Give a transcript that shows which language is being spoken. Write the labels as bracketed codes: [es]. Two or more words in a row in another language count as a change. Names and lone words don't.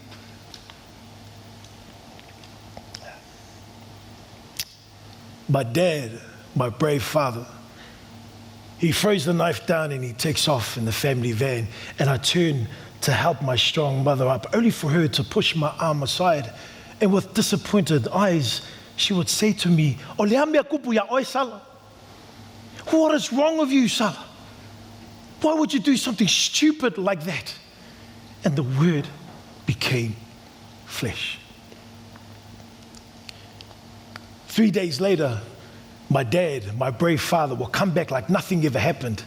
[en] My dad, my brave father, he throws the knife down and he takes off in the family van, and I turn to help my strong mother up, only for her to push my arm aside. And with disappointed eyes, she would say to me, [sm] "O lea mea kupu ya oi, Sala. [en] What is wrong with you, Sala? Why would you do something stupid like that?" And the word became flesh. 3 days later, my dad, my brave father, will come back like nothing ever happened.